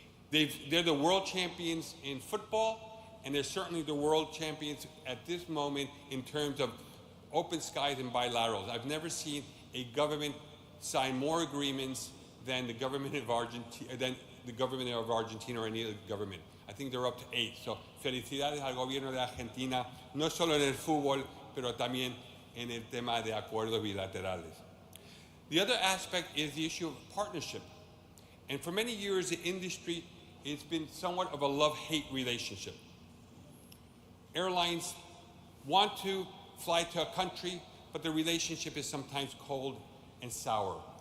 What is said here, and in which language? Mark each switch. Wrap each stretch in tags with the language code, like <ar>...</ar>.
<en>They're the world champions in football, and they're certainly the world champions at this moment in terms of open skies and bilaterals. I've never seen a government sign more agreements than the government of Argentina, or any other government. I think they're up to 8.</en> <es>So felicidades al gobierno de Argentina, no solo en el fútbol, pero también en el tema de acuerdos bilaterales.</es> <en>The other aspect is the issue of partnership. And for many years, the industry, it's been somewhat of a love-hate relationship. Airlines want to fly to a country, but the relationship is sometimes cold and sour.</en>